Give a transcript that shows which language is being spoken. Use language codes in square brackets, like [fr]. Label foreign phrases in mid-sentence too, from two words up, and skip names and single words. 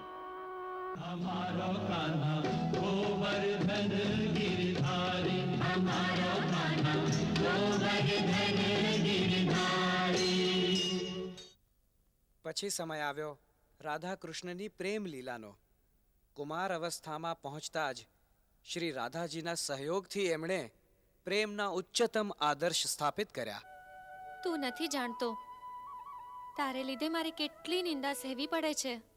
[hi] हमारो कान्हा गोवर्धन गिरधारी हमारो कान्हा गोवर्धन गिरधारी. [gu] પછી સમય આવ્યો રાધા કૃષ્ણની પ્રેમ લીલાનો. કુમાર અવસ્થામાં પહોંચતા જ શ્રી રાધાજીના સહયોગથી એમણે પ્રેમના ઉચ્ચતમ આદર્શ સ્થાપિત કર્યા. તું નથી જાણતો તારે લીધે મારે કેટલી નિંદા સહેવી પડે છે.